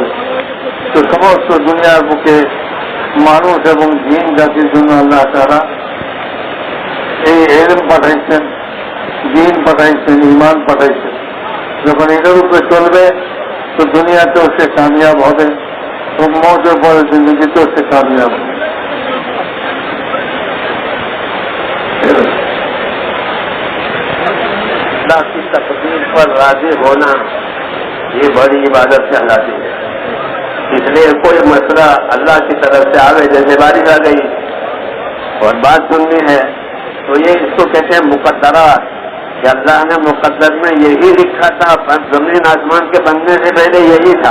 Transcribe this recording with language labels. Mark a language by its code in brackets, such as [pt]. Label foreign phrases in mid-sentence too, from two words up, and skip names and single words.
[bn] তো সমস্ত দুনিয়ার বুকে মানুষ এবং জিন জাতির জন্য আল্লাহ তাআলা এই ইলম পাঠাইছেন, দিন পাঠাইছেন, ঈমান পাঠাইছেন। যখন এটার উপরে চলবে তো দুনিয়াতেও সে কামিয়াব হবে এবং মওতের পরে জিন্দগিতেও সে কামিয়াব হবে। [ur] اللہ کی تقدیر پر راضی ہونا یہ بڑی عبادت کہلاتی ہے۔ اس لیے کوئی مسئلہ اللہ کی طرف سے آوے، جیسے بارش آ گئی اور بات سننی ہے تو یہ اس کو کہتے ہیں مقدرات، کہ اللہ نے مقدر میں یہی لکھا تھا، زمین آسمان کے بننے سے پہلے یہی تھا۔